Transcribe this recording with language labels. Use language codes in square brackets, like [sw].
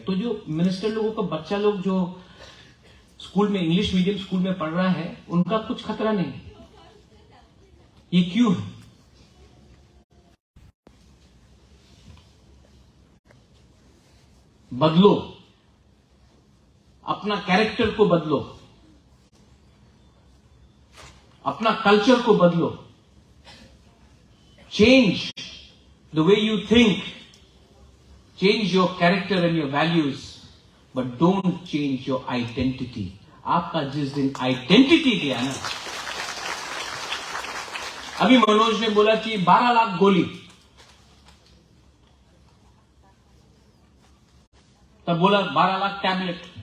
[hi] तो जो मिनिस्टर लोगों का बच्चा लोग जो स्कूल में, इंग्लिश मीडियम स्कूल में पढ़ रहा है, उनका कुछ खतरा नहीं। ये क्यों है? बदलो, अपना कैरेक्टर को बदलो, अपना कल्चर को बदलो। [en] Change the way you think, change your character and your values, but don't change your identity. [hi] आपका जिस दिन आइडेंटिटी गया ना, अभी मनोज ने बोला कि 12 लाख गोली, तब बोला 12 लाख टैबलेट।